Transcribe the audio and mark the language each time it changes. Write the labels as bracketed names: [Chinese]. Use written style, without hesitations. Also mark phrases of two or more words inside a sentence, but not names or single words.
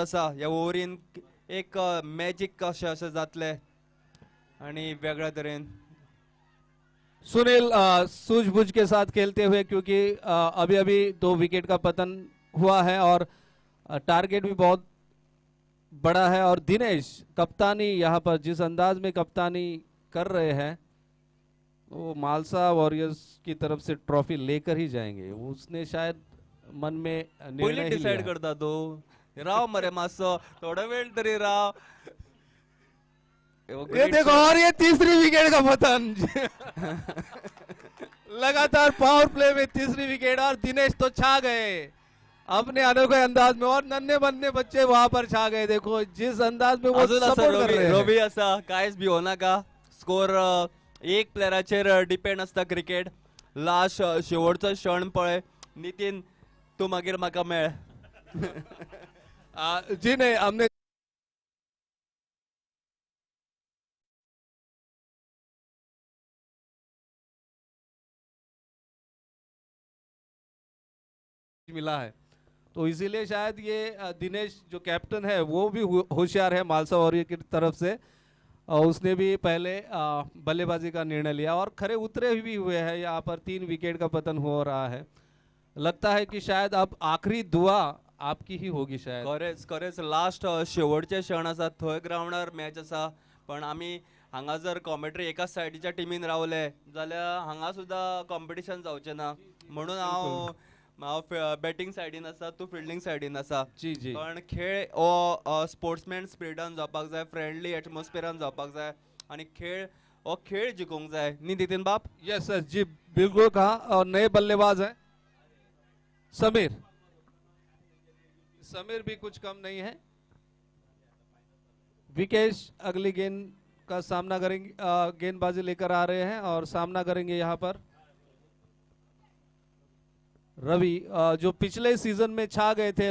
[Konkani] आसा, ह्या ओव्हरीन एक मॅजिक कशें अशें जातलें आणि वेगळ्या तरेन. [Hindi] सुनील सूझबूझ के साथ खेलते हुए, क्योंकि अभी अभी 2 विकेट का पतन हुआ है और टारगेट भी बहुत बड़ा है। और दिनेश कप्तानी यहाँ पर जिस अंदाज में कप्तानी कर रहे हैं, वो मालसा वॉरियर्स की तरफ से ट्रॉफी लेकर ही जाएंगे। उसने शायद मन में पहिले निर्णय ही डिसाइड लिया। [Konkani] करता तो. राव मरे मातसो थोडा वेळ तरी राव. [Hindi] ये देखो, और ये तीसरी विकेट का पतन। लगातार [English] power play [Hindi] में तीसरी विकेट, और दिनेश तो छा गए अपने अनोखे अंदाज में, और नन्हे बन्ने बच्चे वहां पर छा गए। देखो जिस अंदाज में वो सपोर्ट कर रहे हैं। [Konkani] रवी असा कायच भिवो नाका. स्कोर एक प्लेयराचेर डिपेंड असता क्रिकेट. लास्ट शेवटचो क्षण पळय नितीन, तू मागीर म्हाका मेळ. [Hindi] जी नहीं, हमने मिला है, तो इसीलिए शायद ये दिनेश जो कैप्टन है वो भी होशियार है मालसा वॉरियर की तरफ से। और उसने भी पहले बल्लेबाजी का निर्णय लिया और खरे उतरे भी हुए हैं। यहाँ पर 3 विकेट का पतन हो रहा है। लगता है कि शायद अब आखिरी दुआ आपकी ही होगी शायद। [Konkani] खरेंच लास्ट शेवटचे क्षण आसा, थंय ग्राउंडार मॅच आसा, पण आमी हांगा जर कॉमेंट्री एकाच सायडीच्या टीमीन रावले जाल्यार हांगा सुद्धा कॉम्पिटिशन जावचें ना. म्हणून हांव बॅटिंग सायडीन आसा, तूं फिल्डिंग सायडीन आसा. [Hindi] जी जी, [Konkani] पण खेळ हो [English] sportsman spiritan [Konkani] जावपाक जाय, [English] friendly atmospheran [Konkani] जावपाक जाय, आणि खेळ जिखूंक जाय न्ही नितीन बाप. [English] yes sir [Hindi] जी, बिल्कुल कहा। और नए बल्लेबाज हैं समीर भी कुछ कम नहीं है। विकेश अगली गेंद का सामना करेंगे, गेंदबाजी लेकर आ रहे हैं और सामना करेंगे यहाँ पर रवि, जो पिछले सीजन में छा गए थे।